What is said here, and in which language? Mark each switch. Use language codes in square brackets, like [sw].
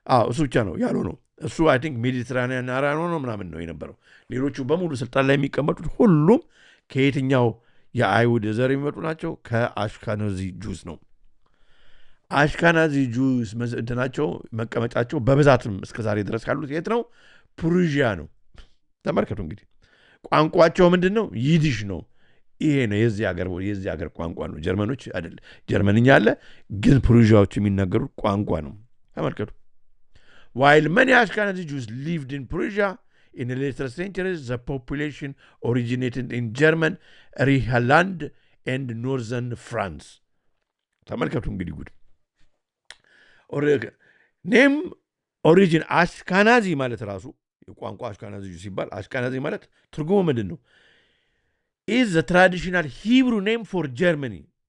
[am] እሱ ብቻ ነው ያሉ ነው። እሱ [en] አይ ቲንክ [am] ሜዲትራኒያን አራኖ ነው ምናምን ነው የነበረው። ሌሎቹ በሙሉ ስልጣን ላይ የሚቀመጡት ሁሉም ከየትኛው የአይሁድ ዘር የሚመጡ ናቸው? ከአሽካናዚ ጁስ ነው። አሽካናዚ ጁስ እንትናቸው መቀመጫቸው በብዛትም እስከዛሬ ድረስ ካሉት የት ነው? ፕሩዥያ ነው። ተመልከቱ እንግዲህ ቋንቋቸው ምንድን ነው? ይዲሽ ነው። ይሄ ነው የዚህ ሀገር ቋንቋ ነው። ጀርመኖች አይደል፣ ጀርመንኛ አለ ግን ፕሩዥያዎች የሚናገሩት ቋንቋ ነው። ተመልከቱ። [en] while many Ashkenazi Jews lived in Persia in the later centuries, the population originated in German, Rhineland and northern France. [am] ተመልከቱ እንግዲህ [en] ጉድ ኔም ኦሪጂን [am] አሽካናዚ ማለት ራሱ የቋንቋ አሽካናዚ ሲባል አሽካናዚ ማለት ትርጉሙ ምንድን ነው? [en] is the traditional Hebrew name for Germany.